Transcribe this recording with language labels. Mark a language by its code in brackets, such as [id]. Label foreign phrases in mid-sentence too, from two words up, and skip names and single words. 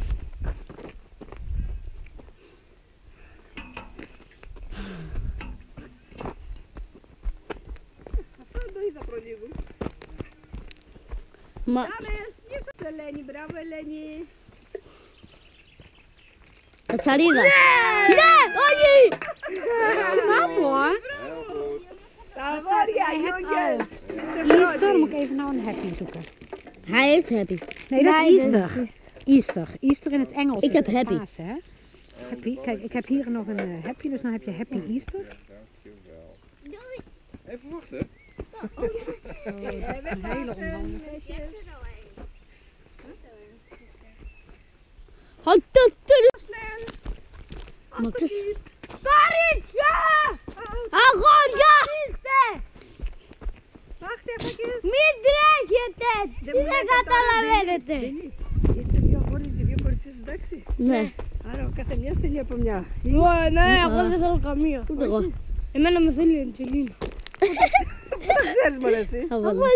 [el] Αυτό το είδα προλίγου. Μα Πάμε, σνίσω το Ελένη, μπράβο Ελένη. κατσαρίδα. Ναι, όχι! Τα αγόρια, [nl] jongens. Easter, moet ik even nou een happy zoeken. Hij heeft happy. Nee, dat is Easter. Easter. Easter in het Engels. Ik is heb het happy. Pasen, hè? Happy. Kijk, ik heb hier nog een happy, dus dan heb je [en] happy Easter. [nl] Even wachten. Dat is een hele onhandige. Maar het is... [el] Αγόρια! [nl] Wacht even. [el] Μην τρέχετε! Τι δεν καταλαβαίνετε! Είστε δύο αγόρια, δύο κορίτσες, εντάξει. Ναι, Άρα ο καθενιάς θέλει από μια. Ναι, εγώ δεν θέλω καμία. ούτε εγώ. Εμένα με θέλει η Αντζελίνα. Πού τα ξέρεις μωρέ εσύ. Θα Από βάλω.